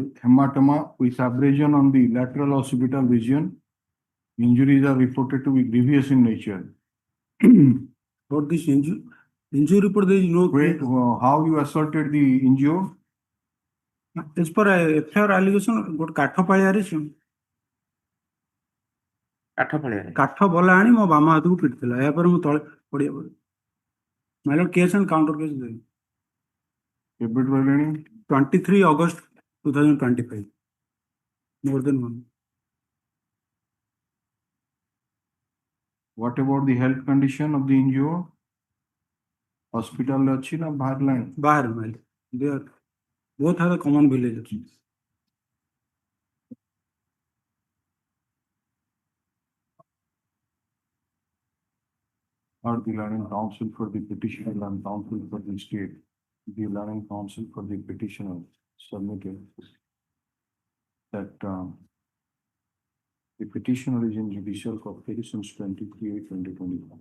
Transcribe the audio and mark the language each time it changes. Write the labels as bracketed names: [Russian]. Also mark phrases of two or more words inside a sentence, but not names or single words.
[English] hematoma with abrasion on the lateral occipital region. Injuries are reported to be grievous in nature. For this injury report, there is no. Wait, how you assaulted the injured? As per FIR allegation, [Odia] ଗୋଟେ କାଠ ପାଳିଆରେ କାଠ ଫଳିଆରେ କାଠ ବଲା ଆଣି ମୋ ବାମ ହାତକୁ ପିଟିଥିଲା। ଏହାପରେ ମୁଁ ତଳେ ପଡ଼ିଆ ପଡେ। [English] My lord, case and counter case ଦେବି। [Odia] କେବେଠୁ ହେଲେଣି? [English] 23 August 2025. More than one. What about the health condition of the injured? [Odia] Hospital ରେ ଅଛି ନା ବାହାରିଲାଣି? ବାହାରେ [English] my lord. They are both have a common village. Or the learning counsel for the petitioner and counsel for the state. The learning counsel for the petitioner submitted that the petitioner is in judicial custody since 23/8/2021.